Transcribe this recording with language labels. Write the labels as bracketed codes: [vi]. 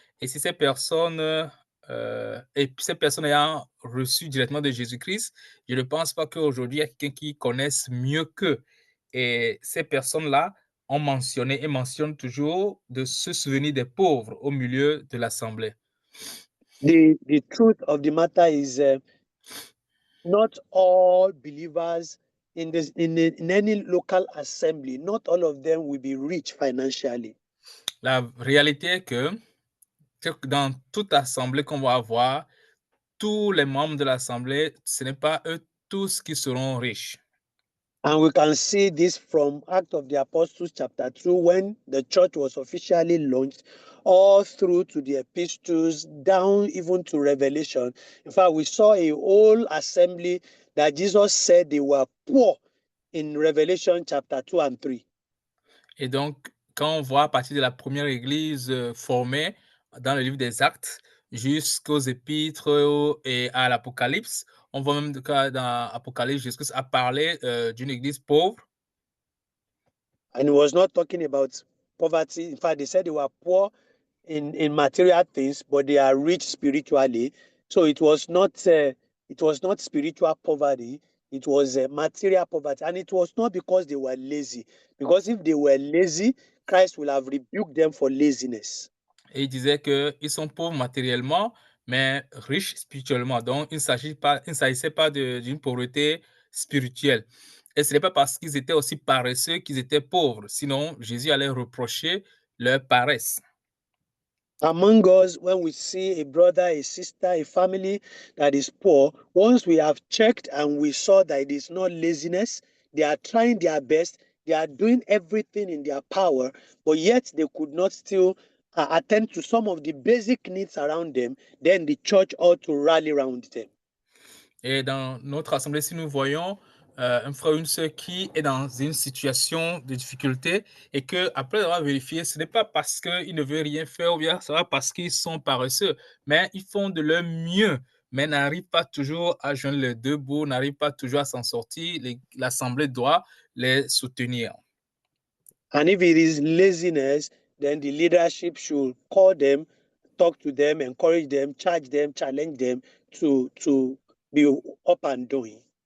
[fr] Et si ces personnes, ayant reçu directement de Jésus-Christ, je ne pense pas qu'aujourd'hui il y a quelqu'un qui connaisse mieux qu'eux. Et ces personnes-là ont mentionné et mentionnent toujours de se souvenir des pauvres au milieu de l'assemblée. [en] The truth of the matter is not all believers in any local assembly, not all of them will be rich financially. [fr] La réalité est que dans toute assemblée qu'on va avoir, tous les membres de l'assemblée, ce n'est pas eux tous qui seront riches. [en] And we can see this from Acts of the Apostles chapter 2, when the church was officially launched, all through to the epistles, down even to Revelation. In fact, we saw a whole assembly that Jesus said they were poor in Revelation chapter 2 and 3. [fr] Et donc, quand on voit à partir de la première église formée dans le livre des Actes jusqu'aux épîtres et à l'Apocalypse, on voit même que dans l'Apocalypse, Jésus a parlé d'une église pauvre. [en] And he was not talking about poverty. In fact, they said they were poor in material things, but they are rich spiritually. So it was not spiritual poverty. It was material poverty, and it was not because they were lazy. Because if they were lazy, Christ will have rebuked them for laziness. [fr] Et il disait qu'ils sont pauvres matériellement, mais riches spirituellement. Donc, il ne s'agissait pas d'une pauvreté spirituelle. Et ce n'est pas parce qu'ils étaient aussi paresseux qu'ils étaient pauvres. Sinon, Jésus allait reprocher leur paresse. [en] Among us, when we see a brother, a sister, a family that is poor, once we have checked and we saw that it is not laziness, they are trying their best, they are doing everything in their power, but yet they could not still attend to some of the basic needs around them, then the church ought to rally around them. [fr] Et dans notre assemblée, si nous voyons un frère ou une sœur qui est dans une situation de difficulté et qu'après avoir vérifié, ce n'est pas parce qu'il ne veut rien faire ou bien ce n'est pas parce qu'ils sont paresseux, mais ils font de leur mieux, mais n'arrivent pas toujours à joindre les deux bouts, n'arrivent pas toujours à s'en sortir. L'assemblée doit les soutenir. [en] And if it is laziness, then the leadership should call them, talk to them, encourage them, charge them, challenge them to be up and doing.